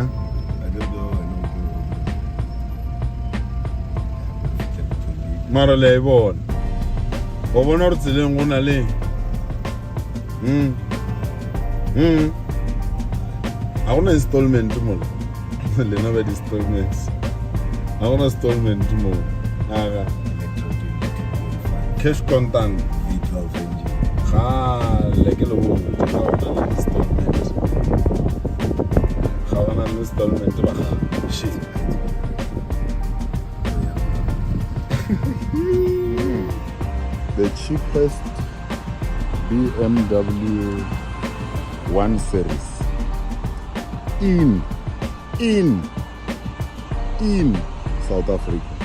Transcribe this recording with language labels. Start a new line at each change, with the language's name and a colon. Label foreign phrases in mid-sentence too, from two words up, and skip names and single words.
English: I don't know.
Tswana: Mara le bon. Go bona re tseleng go na le. A gona installment mo. Le na ba installments. A gona installment mo. Aga.
English: Cash contant. V12 engine. Like a little installment. How an installment? Shit. The cheapest BMW 1 series in South Africa.